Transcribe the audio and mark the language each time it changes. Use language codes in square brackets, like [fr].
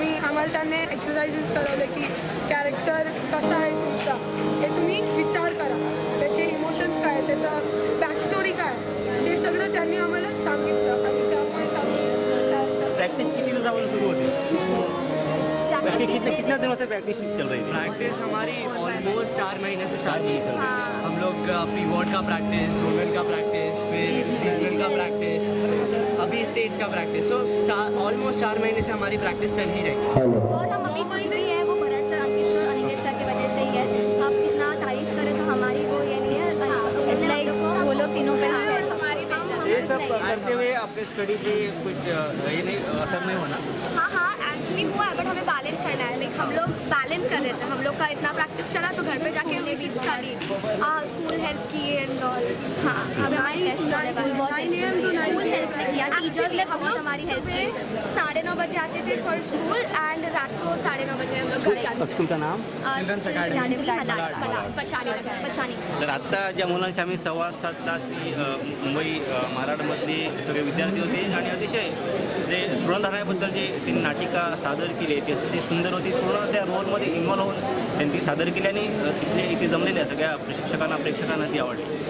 [mr] आम्हाला त्यांनी एक्सरसाइजेस करवले की कॅरेक्टर कसा आहे तुमचा हे तुम्ही विचार करा, त्याचे इमोशन्स काय, त्याचा बॅकस्टोरी काय, हे सगळं त्यांनी आम्हाला सांगितलं आणि त्यामुळेच आम्ही प्रैक्टिस कितनी दिवसापासून सुरू होती? [hi] कितना दिनों से प्रैक्टिस चल रही थी? प्रैक्टिस हमारी ऑलमोस्ट 4 महीने से चल रही है. हम लोग प्री वॉर्ड का प्रैक्टिस, वुमेन का प्रैक्टिस, फिर रीजनल का प्रैक्टिस, अभी स्टेज का प्रैक्टिस. सो ऑलमोस्ट 4 महीने से हमारी प्रैक्टिस चल ही रही है. और हम अभी कुछ भी है वो भरत सर, अंकित सर, अनिकेत सर की वजह से ही है. आप कितना तारीफ करें तो हमारी वो ये नहीं है. इट्स लाइक वो लोग तीनों पे है. ये सब करते हुए आपके स्टडी पे कुछ ये नहीं असर नहीं होना? हाँ, एक्चुअली हुआ है, बट हमें बैलेंस करना है. लाइक हम लोग बैलेंस कर रहे थे. हम लोग का इतना प्रैक्टिस चला तो घर पे जाके हमने भी स्टडी, स्कूल हेल्प की एंड ऑल. हाँ, हमारी टेस्ट स्कूल हेल्प किया, टीचर्स ने हमारी हेल्प की. 9:30 बजे आते थे फॉर स्कूल एंड रात को 9:30 बजे हम लोग घर जाते थे। स्कूल का नाम? चिल्ड्रन्स अकॅडमी बचाने। [mr] तर आत्ता ज्या मुलांची आम्ही संवाद साधला ती मुंबई महाराष्ट्रामधली सगळे विद्यार्थी होते आणि अतिशय जे ऋणधारणाबद्दल जे त्यांनी नाटिका सादर केली ती अतिशय सुंदर होती. पूर्ण त्या रोलमध्ये इन्व्हॉल्व होऊन त्यांनी ती सादर केली आणि तिथले इथे जमलेल्या सगळ्या प्रशिक्षकांना प्रेक्षकांना ती आवडली.